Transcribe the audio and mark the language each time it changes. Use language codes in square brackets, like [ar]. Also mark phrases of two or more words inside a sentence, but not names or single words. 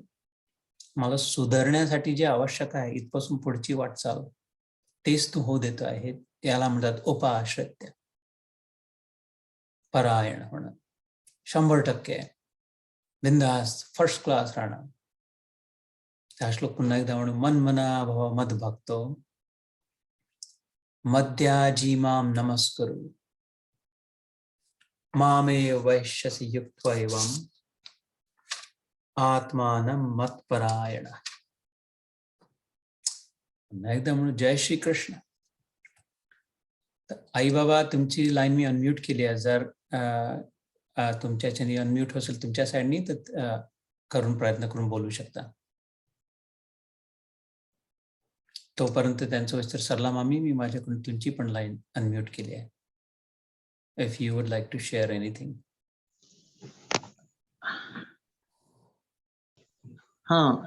[mr] मला सुधारण्यासाठी जे आवश्यक आहे इथपासून पुढची वाटचाल तेच तू होऊ देतो आहे. याला म्हणतात [sa] उपाश्रित्य परायण [mr] होणं. 100% बिनधास्त [en] first class [mr] राहणं. हा श्लोक पुन्हा एकदा म्हणून, [sa] मन मना भव मद्भक्तो मद्याजी माम नमस्करू मामे वैश्यसि युक्त्वा एवं आत्मानं मत्परायण. [mr] पुन्हा एकदा म्हणून, जय श्री कृष्ण. आई बाबा, तुमची लाईन मी अनम्यूट केली आहे. जर तुमच्याच्याने अनम्यूट असेल तुमच्या साईडनी तर करून प्रयत्न करून बोलू शकता. तोपर्यंत त्यांचं विस्तार सरला मामी, मी माझ्याकडून तुमची पण लाईन अनम्यूट केली आहे. [en] If you would like to share anything. [mr] हां,